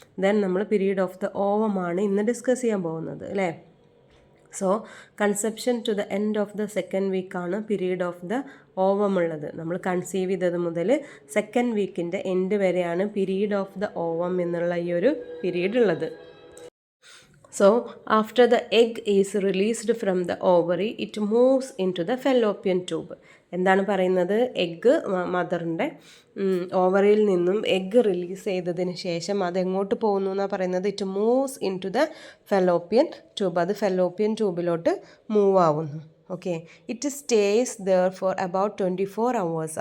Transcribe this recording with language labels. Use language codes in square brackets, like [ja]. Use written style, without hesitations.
[ml] Then നമ്മൾ period of the ഓവമാണ് ഇന്ന് discuss ചെയ്യാൻ പോകുന്നത് അല്ലേ. [en] So conception to the end of the second വീക്കാണ് period of the ovum ഉള്ളത്. [ml] നമ്മൾ കൺസീവ് ചെയ്തത് മുതൽ സെക്കൻഡ് വീക്കിൻ്റെ എൻഡ് വരെയാണ് പീരീഡ് ഓഫ് ദ ഓവം എന്നുള്ള ഈ ഒരു പീരീഡ് ഉള്ളത്. [en] So, after the egg is released from the ovary, it moves into the fallopian tube. [ml] എന്താണ് പറയുന്നത്? എഗ്ഗ് മദറിൻ്റെ ഓവറിയിൽ നിന്നും എഗ്ഗ് റിലീസ് ചെയ്തതിന് ശേഷം അതെങ്ങോട്ട് പോകുന്നു എന്നാണ് പറയുന്നത്? [en] It moves in to the fallopian tube. [ml] അത് ഫെലോപ്പിയൻ ട്യൂബിലോട്ട് മൂവ് ആവുന്നു. [en] Okay, it stays there for about 24 hours.